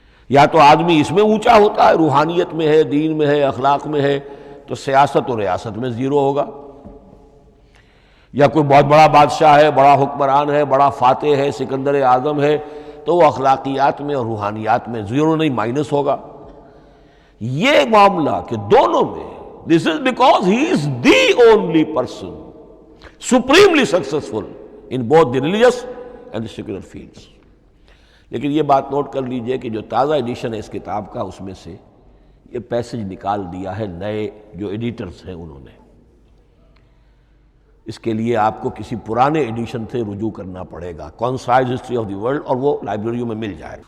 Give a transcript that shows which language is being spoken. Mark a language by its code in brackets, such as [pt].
[ur] یا تو آدمی اس میں اونچا ہوتا ہے، روحانیت میں ہے، دین میں ہے، اخلاق میں ہے، تو سیاست اور ریاست میں زیرو ہوگا. یا کوئی بہت بڑا بادشاہ ہے، بڑا حکمران ہے، بڑا فاتح ہے، سکندر اعظم ہے، تو وہ اخلاقیات میں اور روحانیات میں زیرو نہیں، مائنس ہوگا. یہ معاملہ کہ دونوں میں [en] This is because he is the only person supremely successful in both the religious and the secular fields. [ur] لیکن یہ بات نوٹ کر لیجئے کہ جو تازہ ایڈیشن ہے اس کتاب کا، اس میں سے یہ پیسج نکال دیا ہے نئے جو ایڈیٹرز ہیں انہوں نے. اس کے لیے آپ کو کسی پرانے ایڈیشن سے رجوع کرنا پڑے گا، concise history of the world, اور وہ لائبریریوں میں مل جائے.